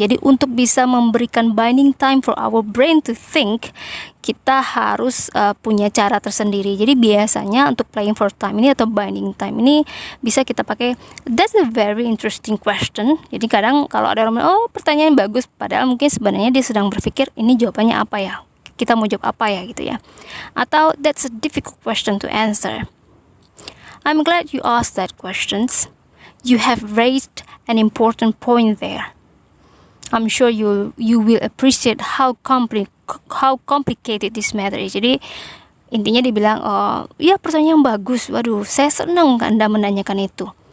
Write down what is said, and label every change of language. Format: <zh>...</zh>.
<id>Jadi untuk bisa memberikan</id> <en>binding time for our brain to think,</en> <id>kita harus punya cara tersendiri. Jadi biasanya untuk playing for time ini atau binding time ini bisa kita pakai</id> <en>that's a very interesting question.</en> <id>Jadi kadang kalau ada orang oh pertanyaan bagus, padahal mungkin sebenarnya dia sedang berpikir ini jawabannya apa ya, kita mau jawab apa ya gitu ya.</id> <en>Atau that's a difficult question to answer. I'm glad you asked that questions. You have raised an important point there. I'm sure you will appreciate how complicated this matter is.</en> <id>Jadi intinya dibilang ya pertanyaan yang bagus. Waduh, saya senang Anda menanyakan itu.</id>